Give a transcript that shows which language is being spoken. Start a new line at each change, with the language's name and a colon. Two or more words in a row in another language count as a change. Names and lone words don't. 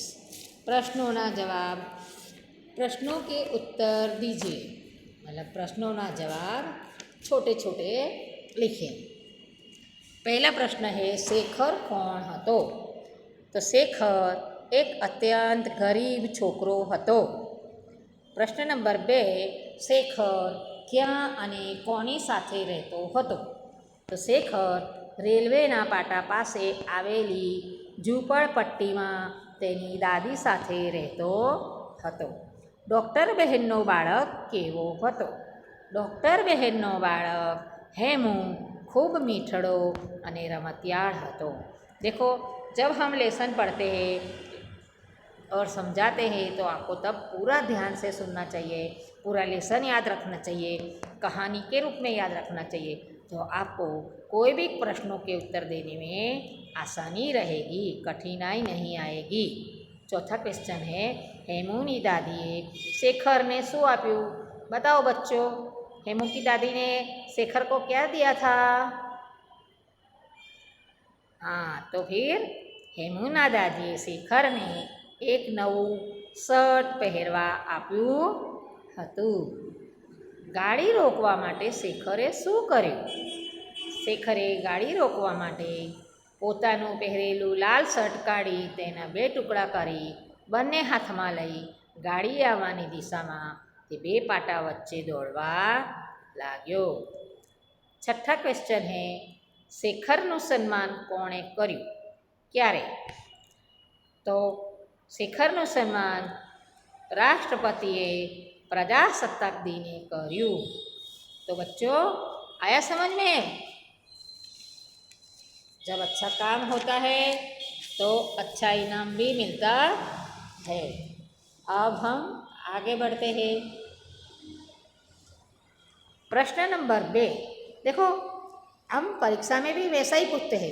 Gujarati: પ્રશ્નોના જવાબ,
Hindi: प्रश्नों के उत्तर दीजिए, मतलब
Gujarati: પ્રશ્નોના જવાબ
Hindi: छोटे छोटे लिखें। पहला प्रश्न है,
Gujarati: શેખર કોણ હતો? તો શેખર એક અત્યંત ગરીબ છોકરો હતો।
Hindi: प्रश्न नंबर 2,
Gujarati: શેખર ક્યાં અને કોની સાથે રહેતો હતો? તો શેખર રેલવેના પાટા પાસે આવેલી ઝૂંપડપટ્ટીમાં તેની દાદી સાથે રહેતો હતો। ડૉક્ટર બહેનનો બાળક કેવો હતો? ડૉક્ટર બહેનનો બાળક હેમુ ખૂબ મીઠડો અને રમતિયાળ હતો।
Hindi: देखो, जब हम लेसन पढ़ते हैं और समझाते हैं तो आपको तब पूरा ध्यान से सुनना चाहिए, पूरा लेसन याद रखना चाहिए, कहानी के रूप में याद रखना चाहिए। तो आपको कोई भी प्रश्नों के उत्तर देने में आसानी रहेगी, कठिनाई नहीं आएगी। चौथा क्वेश्चन है,
Gujarati: હેમુની દાદીએ શેખર ને શું આપ્યું?
Hindi: बताओ बच्चों, हेमू की दादी ने शेखर को क्या दिया था?
Gujarati: હા, તો ફિર હેમુના દાદીએ શેખર ને એક નવું શર્ટ પહેરવા આપ્યું હતું। ગાડી રોકવા માટે શેખરે શું કર્યું? શેખરે ગાડી રોકવા માટે પોતાનું પહેરેલું લાલ શર્ટ કાઢી તેના 2 ટુકડા કરી બંને હાથમાં લઈ ગાડી આવવાની દિશામાં તે 2 પાટા વચ્ચે દોડવા લાગ્યો।
Hindi: छठा क्वेश्चन है,
Gujarati: શેખરનું સન્માન કોણે કર્યું? ક્યારે? તો શેખરનું સન્માન રાષ્ટ્રપતિએ પ્રજાસત્તાક દિને કર્યું।
Hindi: तो बच्चों, आया समझ में? जब अच्छा काम होता है तो अच्छा इनाम भी मिलता है। अब हम आगे बढ़ते हैं। प्रश्न नंबर 2, देखो हम परीक्षा में भी वैसा ही पूछते हैं।